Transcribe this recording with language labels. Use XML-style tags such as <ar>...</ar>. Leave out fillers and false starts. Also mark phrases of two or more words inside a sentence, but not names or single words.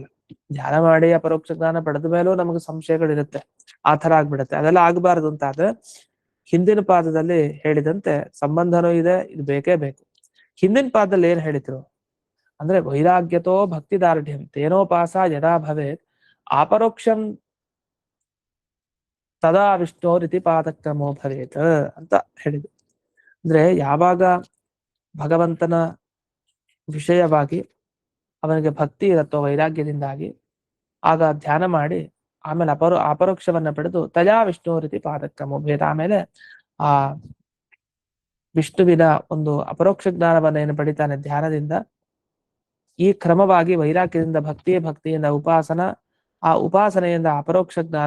<kn>ಧ್ಯಾನ ಮಾಡಿ ಅಪರೋಕ್ಷ ಜ್ಞಾನ ಪಡೆದ ಮೇಲೂ ನಮಗೆ ಸಂಶಯಗಳಿರುತ್ತೆ, ಆ ತರ ಆಗ್ಬಿಡುತ್ತೆ. ಅದೆಲ್ಲ ಆಗ್ಬಾರ್ದು ಅಂತ ಆದ್ರೆ ಹಿಂದಿನ ಪಾದದಲ್ಲಿ ಹೇಳಿದಂತೆ ಸಂಬಂಧನೂ ಇದೆ, ಇದು ಬೇಕೇ ಬೇಕು. ಹಿಂದಿನ ಪಾದದಲ್ಲಿ ಏನ್ ಹೇಳಿದ್ರು ಅಂದ್ರೆ</kn> <sa>ವೈರಾಗ್ಯತೋ ಭಕ್ತಿ ದಾರ್ಢ್ಯಂ ತೇನೋಪಾಸ ಯದಾ ಭವೇತ್ ಅಪರೋಕ್ಷಂ ತದಾ ವಿಷ್ಣು ರೀತಿ ಪಾದಕ್ರಮೋ ಭವೇತ್</sa> <kn>ಅಂತ ಹೇಳಿದ್ರು. ಅಂದ್ರೆ ಯಾವಾಗ ಭಗವಂತನ ವಿಷಯವಾಗಿ ಅವನಿಗೆ ಭಕ್ತಿ ಇರತ್ತೋ ವೈರಾಗ್ಯದಿಂದಾಗಿ, ಆಗ ಧ್ಯಾನ ಮಾಡಿ ಆಮೇಲೆ ಅಪರೋಕ್ಷವನ್ನ ಪಡೆದು</kn> <sa>ತಯಾ ವಿಷ್ಣು ರೀತಿ ಪಾದಕ್ರಮೋ ಭೇದ,</sa> <kn>ಆಮೇಲೆ ಆ ವಿಷ್ಣುವಿನ ಒಂದು ಅಪರೋಕ್ಷ ಜ್ಞಾನವನ್ನ ಏನು ಪಡಿತಾನೆ ಧ್ಯಾನದಿಂದ, ಈ ಕ್ರಮವಾಗಿ ವೈರಾಗ್ಯದಿಂದ ಭಕ್ತಿಯಿಂದ ಉಪಾಸನ, ಆ ಉಪಾಸನೆಯಿಂದ ಅಪರೋಕ್ಷ ಜ್ಞಾನ.</kn>